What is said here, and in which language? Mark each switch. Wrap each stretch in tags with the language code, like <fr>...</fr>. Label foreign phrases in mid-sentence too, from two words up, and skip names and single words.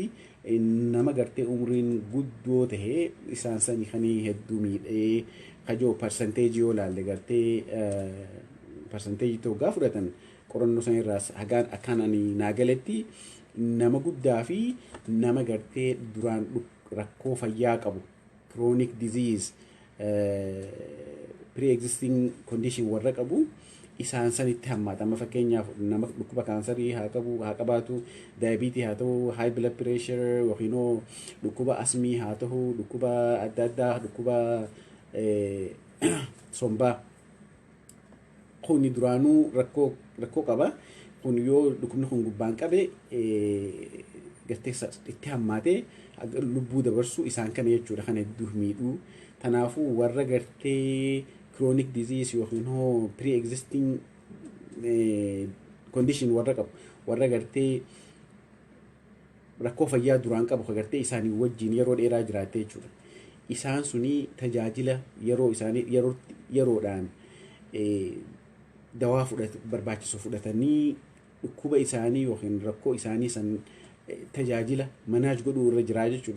<om>nama gartee umriin guddoo ta'e isaan sanii kan hedduu miidhee kajoo parsanteejii yoo laalle gartee parsanteejii tokko fudhatan qorannoo san irraas hagaan akkaan ani naagaletti nama guddaa fi nama gartee duraan rakkoo fayyaa qabu</om> <en>chronic disease pre-existing condition</en> <om>warra qabu isaan sanitti hammaata. Amma fakkeenyaaf nama dhukkuba kaansarii haa qabaatu daayibiitii haa ta'u</om> <en>high blood pressure</en> <om>yookiin dhukkuba asmii haa ta'u dhukkuba adda addaa dhukkuba sombaa kuni duraanuu rakkoo qaba. Kun yoo dhukkubni kun gubbaan qabe gartee itti hammaatee lubbuu dabarsuu isaan kana jechuudha. Kan hedduu miidhuu kanaafuu warra gartee</om> <en>chronic disease</en> <om>yookiin</om> <en>pre-existing condition</en> <om>warra qabu warra gartee rakkoo fayyaa duraan qabu ka gartee isaanii wajjin yeroo dheeraa jiraate jechuudha. Isaan suni tajaajila yeroodhaan dawaa barbaachisu fudhatanii dhukkuba isaanii yookiin rakkoo isaanii san tajaajila manaaj godhuu irra jiraa jechuudha.</om>